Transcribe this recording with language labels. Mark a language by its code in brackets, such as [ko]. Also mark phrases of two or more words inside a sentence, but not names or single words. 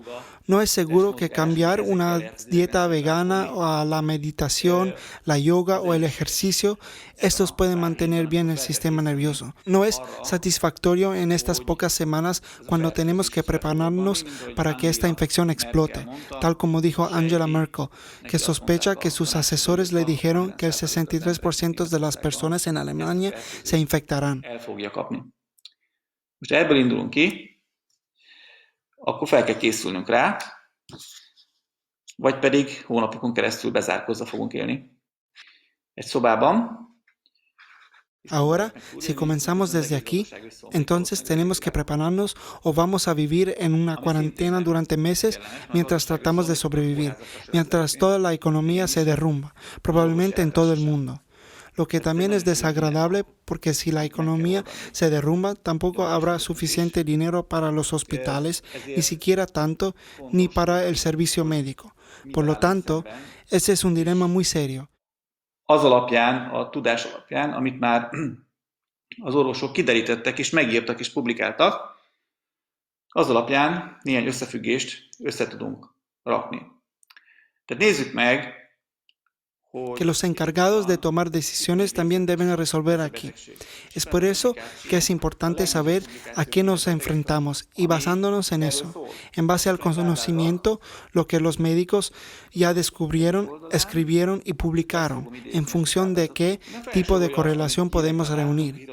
[es] No es seguro que cambiar una dieta vegana o a la meditación, la yoga o el ejercicio, estos pueden mantener bien el sistema nervioso. No es satisfactorio en estas pocas semanas cuando tenemos que prepararnos para que esta infección explote, tal como dijo Angela Merkel, que sospecha que sus asesores le dijeron que el 63% de las personas en Alemania se infectarán. [hu] Most ebből indulunk ki, akkor fel kell készülnünk rá, vagy pedig hónapokon keresztül bezárkozva fogunk élni egy szobában. [es] Ahora, si comenzamos desde aquí, entonces tenemos que prepararnos o vamos a vivir en una cuarentena durante meses mientras tratamos de sobrevivir, mientras toda la economía se derrumba, probablemente en todo el mundo. lo que también es desagradable porque si la economía se derrumba, tampoco habrá suficiente dinero para los hospitales, ni siquiera tanto, ni para el servicio médico. Por lo tanto, ese es un dilema muy serio. [hu] Az alapján, a tudás alapján, amit már az orvosok kiderítettek és megírtak és publikáltak, az alapján néhány összefüggést össze tudunk rakni. Tehát nézzük meg, [es] Que los encargados de tomar decisiones también deben resolver aquí. Es por eso que es importante saber a qué nos enfrentamos y basándonos en eso, en base al conocimiento, lo que los médicos ya descubrieron, escribieron y publicaron, en función de qué tipo de correlación podemos reunir.